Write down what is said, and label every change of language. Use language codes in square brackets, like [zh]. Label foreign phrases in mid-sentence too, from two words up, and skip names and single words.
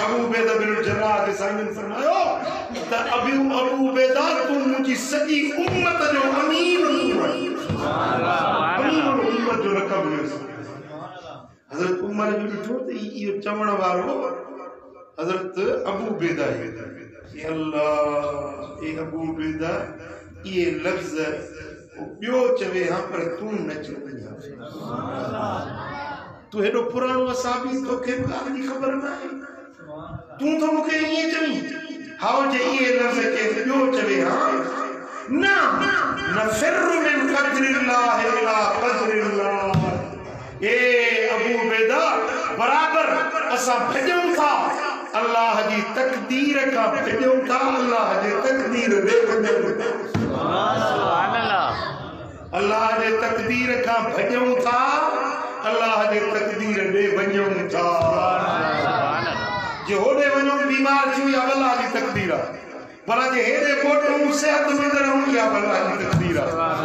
[sd] अबू उबैदा बिन जर्राह के साईं फरमायो त अबू उबैदा तू मुंहिंजी सॼी उम्मत जो अमीर उम्मत जो लक़ब हुयो हज़रत उमर जो ॾिठो त इहो चवण वारो हज़रत अबू उबैदा है अल्लाह ए अबू उबैदा ये लफ्ज़ ॿियो चवे हां पर तूं न चवे तू हेॾो पुराणो असाबी तोखे ॻाल्हि जी ख़बर न आहे तूं तो मूंखे ईअं चवीं हाओ जे इहे लफ़्ज़ के ॿियो चवे हां न [ar] نفر من قدر الله إلى قدر الله [sd] ए अबू उबैदा बराबर असां भॼूं था अल्लाह जी तक़दीर का भॼूं था अल्लाह जी तक़दीर ॾे वञूं था [ar] سبحان الله [sd] अल्लाह जे तक़दीर का भॼूं था अल्लाह जे तक़दीर ॾे वञूं था जे होॾे वञूं बीमार थियूं या अल्लाह जी तक़दीर आहे भला जे हेॾे मोटूं सेहतमंद रहूं या भला जी तकदीर आहे।